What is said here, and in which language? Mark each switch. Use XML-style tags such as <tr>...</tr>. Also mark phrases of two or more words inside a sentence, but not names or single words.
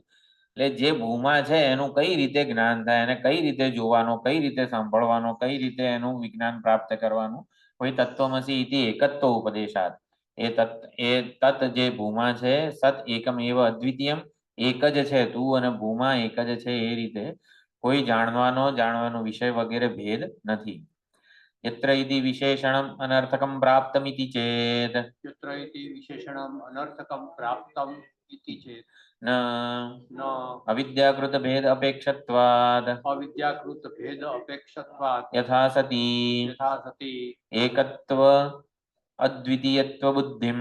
<gu>એટલે જે ભૂમા છે એનું કઈ રીતે જ્ઞાન થાય, એને કઈ રીતે જોવાનો, કઈ રીતે સાંભળવાનો, કઈ રીતે એનું વિજ્ઞાન પ્રાપ્ત કરવાનું. કોઈ</gu> <sa>तत्वमसी इति एकत्व उपदेशात,</sa> <gu>એ તત્ જે ભૂમા છે</gu> <sa>सत एकम एव अद्वितीयम,</sa> <gu>એક જ છે તું અને ભૂમા એક જ છે, એ રીતે કોઈ જાણવાનો વિષય વગેરે ભેદ નથી.</gu> <sa>यत्र इति विशेषणम अनर्थकम प्राप्तमिति चेत, यत्र इति विशेषणम अनर्थकम प्राप्तम इति चेत न न अविद्याकृत भेद अपेक्षत्वाद, अविद्याकृत भेद अपेक्षत्वात् यथा सती एकत्व अद्वितीयत्व बुद्धिम,</sa>